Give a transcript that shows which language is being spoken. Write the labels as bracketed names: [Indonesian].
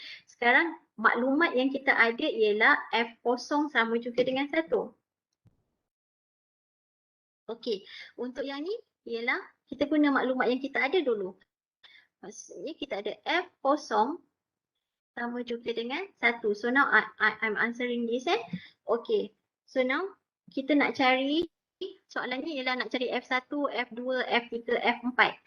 [Malay] Sekarang maklumat yang kita ada ialah f0 sama juga dengan 1. Untuk yang ni ialah kita guna maklumat yang kita ada dulu. Maksudnya kita ada f0 sama juga dengan 1. [English] So now I'm answering this. So now [Malay] kita nak cari, soalannya ialah nak cari F1, F2, F3, F4.